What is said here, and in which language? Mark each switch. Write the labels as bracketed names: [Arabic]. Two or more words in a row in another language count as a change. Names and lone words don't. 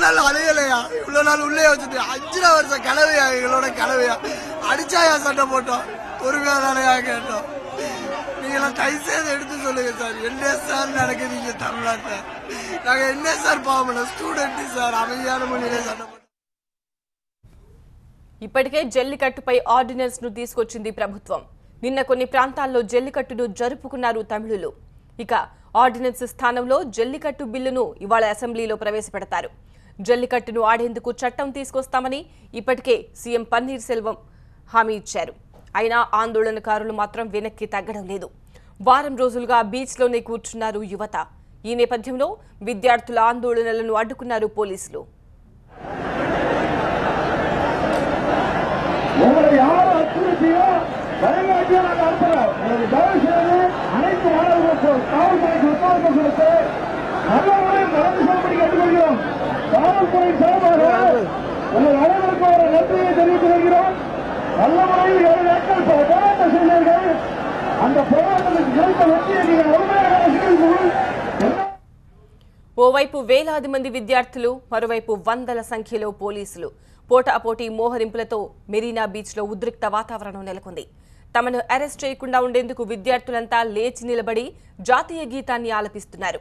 [Tamil] நாள் அலையலையா, இவ்வளவு நாள் உள்ளே வச்சுட்டு 5 வருஷம் கனவையா, எங்களோட கனவையா அடிச்சாயா சண்டை போட்டோம், பொறுமையா தானையா கேட்டோம். நீங்க கை சேர்ந்து எடுத்து சொல்லுங்க சார். என்ன சார் நடக்குது நீங்க தமிழ்நாட்டில்? நாங்க என்ன சார் பாவம், ஸ்டூடெண்ட் சார், அமைதியான மொழியிலே சண்டை போட்டோம். [Telugu] ఇప్పటికే జల్లికట్టుపై ఆర్డినెన్స్ ను తీసుకొచ్చింది ప్రభుత్వం. నిన్న కొన్ని ప్రాంతాల్లో జల్లికట్టును జరుపుకున్నారు తమిళులు. ఇక ఆర్డినెన్స్ స్థానంలో జల్లికట్టు బిల్లును ఇవాళ అసెంబ్లీలో ప్రవేశపెడతారు. జల్లికట్టును ఆడేందుకు చట్టం తీసుకొస్తామని ఇప్పటికే సీఎం పన్నీర్ సెల్వం హామీ ఇచ్చారు. అయినా ఆందోళనకారులు మాత్రం వెనక్కి తగ్గడం లేదు. వారం రోజులుగా బీచ్లోనే కూర్చున్నారు యువత. ఈ నేపథ్యంలో విద్యార్థుల ఆందోళనలను అడ్డుకున్నారు పోలీసులు. [Tamil] அனைத்து மாணவர்களுக்கும் காவல்துறைக்கு ஒத்துழைப்பு கொடுத்து நல்ல முறையில் நடந்து செல்லும்படி கேட்டுக்கொள்கிறோம். காவல்துறை சார்பாக உங்கள் அனைவருக்கும் ஒரு நன்றியை தெரிவித்து வருகிறோம். நல்ல முறையில் 7 நாட்கள் போராட்டம் செய்தீர்கள். அந்த போராட்டத்துக்கு கிடைத்த வெற்றியை நீங்கள் முழுமையாக ரசிக்கிறீர்கள். [Telugu] ఓవైపు వేలాది మంది విద్యార్థులు, మరోవైపు వందల సంఖ్యలో పోలీసులు పోటాపోటీ మోహరింపులతో మెరీనా బీచ్ లో ఉద్రిక్త వాతావరణం నెలకొంది. తమను అరెస్ట్ చేయకుండా ఉండేందుకు విద్యార్థులంతా లేచి నిలబడి జాతీయ గీతాన్ని ఆలపిస్తున్నారు.